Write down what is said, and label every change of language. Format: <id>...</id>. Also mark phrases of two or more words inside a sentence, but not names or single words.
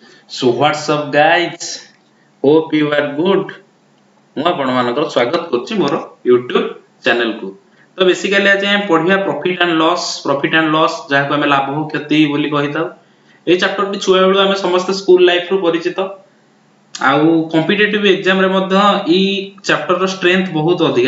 <en>So what's up guys? Hope you are good.</en> <or>ମୁଁ ଆପଣମାନଙ୍କର ସ୍ୱାଗତ କରୁଛି ମୋର YouTube ଚ୍ୟାନେଲ କୁ। ତ ବେସିକାଲି ଆଜି ଆମେ ପଢିବା</or> <en>profit and loss</en> <or>ଯାହାକୁ ଆମେ ଲାଭ ଓ କ୍ଷତି ବୋଲି କହିଥାଉ। ଏହି ଚାପ୍ଟରଟି ଛୁଆ ବେଳୁ ଆମେ ସମସ୍ତେ</or> <en>school life</en> <or>ରୁ ପରିଚିତ। ଆଉ</or> <en>competitive exam</en> <or>ରେ ମଧ୍ୟ ଏହି ଚାପ୍ଟରର ଷ୍ଟ୍ରେଂଥ ବହୁତ ଅଧିକା।</or>